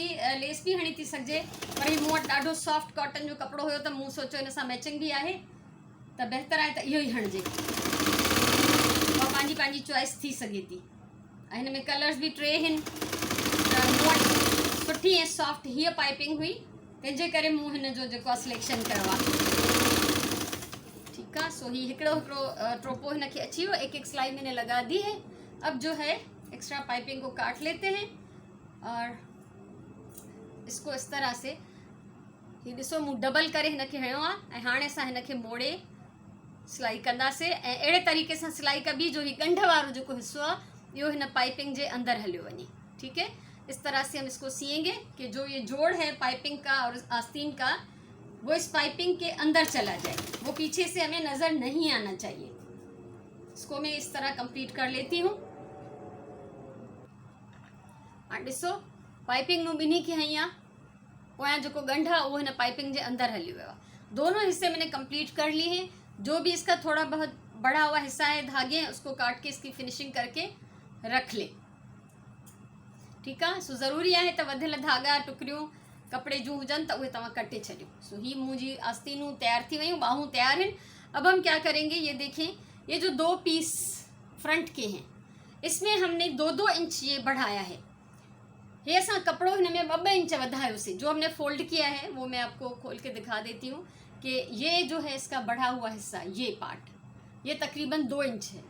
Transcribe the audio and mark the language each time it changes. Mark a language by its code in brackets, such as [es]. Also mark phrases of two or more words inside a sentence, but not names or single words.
[sd] लेस बि हणी थी सघिजे, पर हीउ मूं वटि ॾाढो सॉफ्ट कॉटन जो कपिड़ो हुयो, त मूं सोचियो हिन सां मैचिंग बि आहे त बहितर आहे त इहो ई हणिजे, और पंहिंजी चॉइस थी सघे थी। ऐं हिन में कलर्स बि 3 आहिनि, त मूं वटि सुठी ऐं सॉफ्ट हीअ पाइपिंग हुई, तंहिंजे करे मूं हिन जो जेको आहे सिलेक्शन कयो आहे, ठीकु ठीकु आहे। सो ही हिकिड़ो ट्रोपो हिनखे अची वियो, [ur] ایک سلائی میں نے لگا دی ہے. اب جو ہے ایکسٹرا پائپنگ کو کاٹ لیتے ہیں اور اس کو اس طرح سے ہی [sd] ॾिसो मूं डबल करे हिनखे हणियो आहे ऐं हाणे असां हिनखे मोड़े सिलाई कंदासीं ऐं अहिड़े तरीक़े सां सिलाई कबी जो ही ॻंढ वारो जेको हिसो आहे इहो हिन पाइपिंग जे अंदर हलियो वञे। [ur] ٹھیک ہے، اس طرح سے ہم اس کو سیئیں گے کہ جو یہ جوڑ ہے پائپنگ کا اور آستین کا وہ اس پائپنگ کے اندر چلا جائے، وہ پیچھے سے ہمیں نظر نہیں آنا چاہیے. اس کو میں اس طرح کمپلیٹ کر لیتی ہوں. [sd] हाँ ॾिसो पाइपिंग मूं ॿिन्ही खे हई आहे, पोयां जेको ॻंढ आहे उहो हिन पाइपिंग जे अंदर हली वियो आहे। [ur] دونوں حصے میں نے کمپلیٹ کر لیے ہیں۔ جو بھی اس کا تھوڑا بہت بڑھا ہوا حصہ ہے دھاگے اس کو کاٹ کے اس کی فنشنگ کر کے رکھ لے. ٹھیک ہے, [sd] सो ज़रूरी है तो वधियल धागा टुकड़ियों कपड़े जूं हुजन तो उहे तव्हां कटे छॾियो। सो ही मुंहिंजी आस्तीनूं तैयार थी वयूं, बाहूं तैयार हैं। [ur] اب ہم کیا کریں گے، یہ دیکھیں، یہ جو 2 پیس فرنٹ کے ہیں اس میں ہم نے 2-2 انچ یہ بڑھایا ہے. [sd] ये असां कपड़ो इनमें 2-2 इंच वधायोसीं। [ur] جو ہم نے فولڈ کیا ہے وہ میں آپ کو کھول کے دکھا دیتی ہوں کہ یہ جو ہے اس کا بڑھا ہوا حصہ، یہ پارٹ یہ تقریباً 2 انچ ہے.